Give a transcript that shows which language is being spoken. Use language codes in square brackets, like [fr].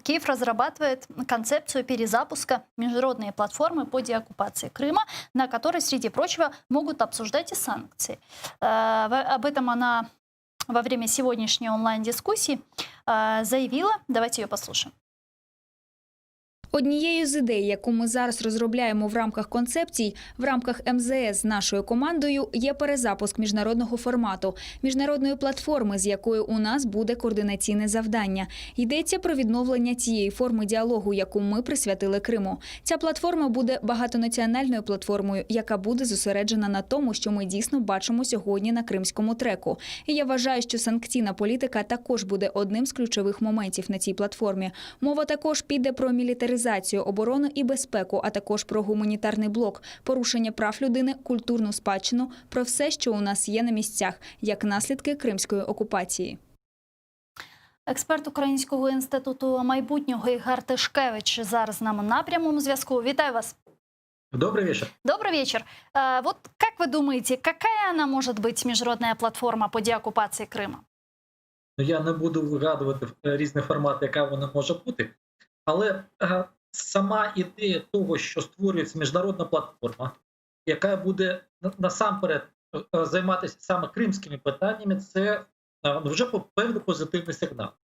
[ru] Киев разрабатывает концепцию перезапуска международной платформы по деоккупации Крыма, на которой, среди прочего, могут обсуждать и санкции. Об этом она во время сегодняшней онлайн-дискуссии заявила. Давайте ее послушаем. [uk] Однією з ідей, яку ми зараз розробляємо в рамках концепцій, в рамках МЗС з нашою командою, є перезапуск міжнародного формату, міжнародної платформи, з якою у нас буде координаційне завдання. Йдеться про відновлення цієї форми діалогу, яку ми присвятили Криму. Ця платформа буде багатонаціональною платформою, яка буде зосереджена на тому, що ми дійсно бачимо сьогодні на кримському треку. І я вважаю, що санкційна політика також буде одним з ключових моментів на цій платформі. Мова також піде про мілітаризацію, оборону і безпеку, а також про гуманітарний блок, порушення прав людини, культурну спадщину, про все, що у нас є на місцях, як наслідки кримської окупації. Експерт Українського інституту майбутнього Ігор Тишкевич зараз з нами на прямому зв'язку. Вітаю вас. [ru] Добрый вечер. Добрый вечер. Вот как вы думаете, какая она может быть, международная платформа по деоккупации Крима? [uk] Ну, я не буду вигадувати різні формати, яка вона може бути, але сама ідея того, що створюється міжнародна платформа, яка буде насамперед займатися саме кримськими питаннями, це вже певний позитивний сигнал.